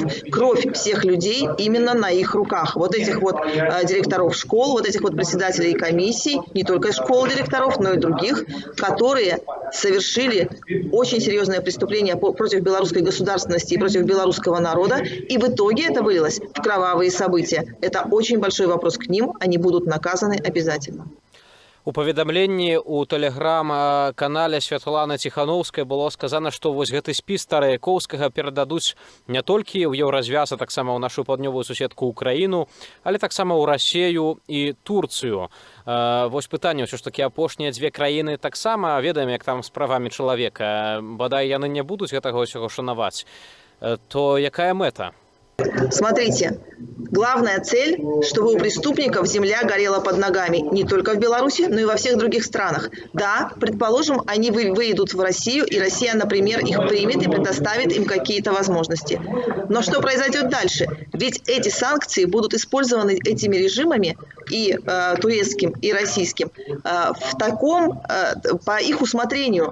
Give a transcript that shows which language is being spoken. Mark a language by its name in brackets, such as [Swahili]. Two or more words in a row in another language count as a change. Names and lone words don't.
[Russian] Кровь всех людей именно на их руках. Вот этих вот директоров школ, вот этих вот председателей комиссий, не только школ директоров, но и других, которые совершили очень серьезное преступление против белорусской государственности и против белорусского народа, и в итоге это вылилось в кровавые события. Это очень большой вопрос к ним, они будут наказаны обязательно. [Belarusian] У паведамленні у тэлеграм-канале Святланы Ціхановскай было сказано, што вось гэты спіс Стараяковскага перададуць не толькі ў Еўразвяз, а таксама ў нашу паўднёвую суседку Украіну, але таксама ў Расію і Турцыю. Вось пытанне, ўсё ж такі апошнія дзве краіны таксама ведаем, як там з правамі чалавека. Бадай яны не будуць гэтага ўсяго шанаваць. То якая мэта? [Russian] Смотрите, главная цель, чтобы у преступников земля горела под ногами не только в Беларуси, но и во всех других странах. Да, предположим, они выйдут в Россию, и Россия, например, их примет и предоставит им какие-то возможности. Но что произойдет дальше? Ведь эти санкции будут использованы этими режимами, и турецким, и российским, в таком, по их усмотрению.